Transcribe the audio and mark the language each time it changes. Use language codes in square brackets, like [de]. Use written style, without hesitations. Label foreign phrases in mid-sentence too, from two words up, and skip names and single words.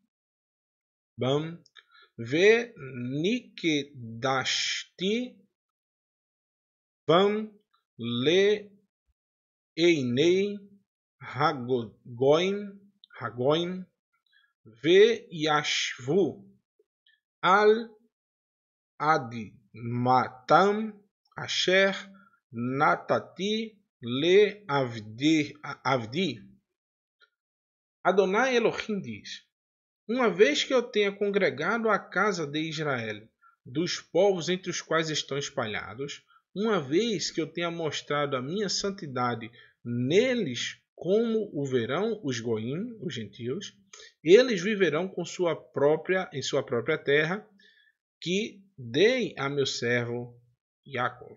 [he] וניקידשתי בם לעיני הגויים וישבו על אדמתם אשר נתתי לעבדי. [pt] Adonai Elohim diz: uma vez que eu tenha congregado a casa de Israel dos povos entre os quais estão espalhados, uma vez que eu tenha mostrado a minha santidade neles, como o verão os goim, os gentios, eles viverão em sua própria terra, que dei a meu servo Yaakov.